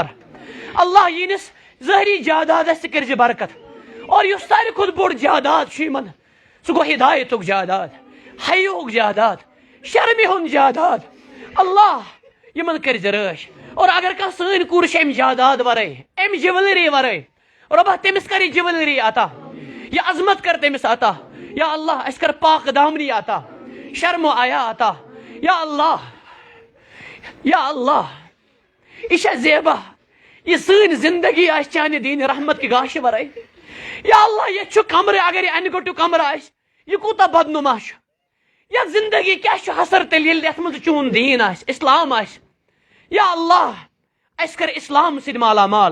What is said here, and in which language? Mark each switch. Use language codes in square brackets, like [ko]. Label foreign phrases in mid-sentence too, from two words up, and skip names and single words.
[ks] اللہ یِہنِس ظٲہری جادادس تہِ کٔرزِ برکت, اور یُس ساروی کھۄتہٕ بوٚڑ جاداد چھُ یِمن سُہ گوٚو ہدایتُک جاداد, حیاہُک جاداد, شرمہِ ہُنٛد جاداد. اللہ یِمن کٔرزِ رٲچھ. اور اگر کانٛہہ سٲنۍ کوٗر چھِ امہِ جاداد ورٲے, امہِ جِولری ورٲے, رۄبا تٔمِس کر یہِ جِولری عطا, یہ عظمت کر تٔمِس عطا. یا اللہ اَسہِ کر پاک دامنی عطا, شرم و حیا عطا. یا اللہ یا اللہ یہِ چھا زیبا, یہ سٲنۍ زندگی آسہِ چانہِ دیٖنہِ رحمت کہِ گاشہِ ورٲے. یا اللہ ییٚتہِ چھُ کمرٕ, اگر یہِ انہِ گوٚٹیُک کمرٕ آسہِ یہِ کوٗتاہ بدنُما چھُ. یتھ زندگی کیٛاہ چھُ حسر تیٚلہِ ییٚلہِ یتھ منٛز چون دیٖن آسہِ, اسلام آسہِ. یا اللہ اَسہِ کر اسلام سۭتۍ مالا مال.